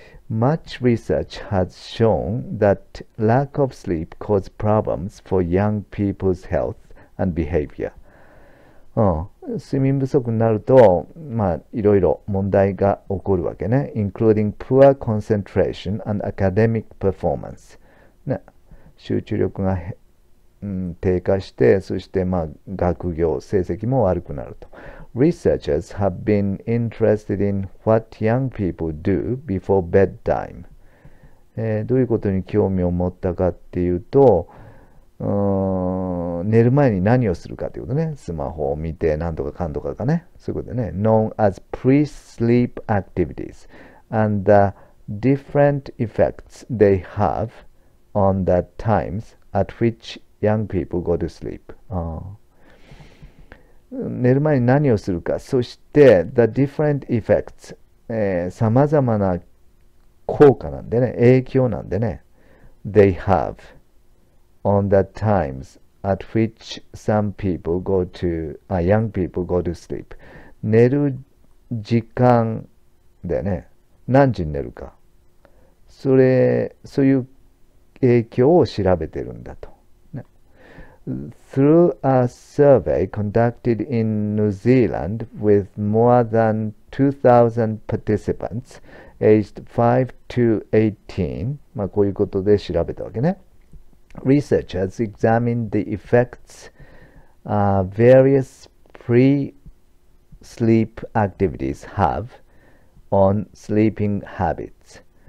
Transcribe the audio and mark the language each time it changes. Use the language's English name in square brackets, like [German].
[English] Much research has shown that lack of sleep causes problems for young people's health and behavior. [Japanese] 睡眠不足になると、いろいろ問題が起こるわけね。 [English] including poor concentration and academic performance。 [Japanese] ね、集中力が、低下して、そして学業、成績も悪くなると。 [English] Researchers have been interested in what young people do before bedtime。 [Japanese] どういうことに興味を持ったかっていうと、寝る前に何をするかということね。スマホを見て何とかかんとかかね。そういうことでね。 [English] known as pre-sleep activities and the different effects they have on the times at which young people go to sleep。 [Japanese] 寝る前に何をするか。そして、 [English] the different effects、 [Japanese] 様々な効果なんでね。影響なんでね。 [English] they have on the times at which some people go to, young people go to sleep。 [Japanese] 寝る時間だよね。何時に寝るか。そういう影響を調べてるんだと。 [English] Through a survey conducted in New Zealand with more than 2,000 participants aged 5 to 18、 [Japanese] こういうことで調べたわけね。 [English] Researchers examined the effects various pre-sleep activities have on sleeping habits。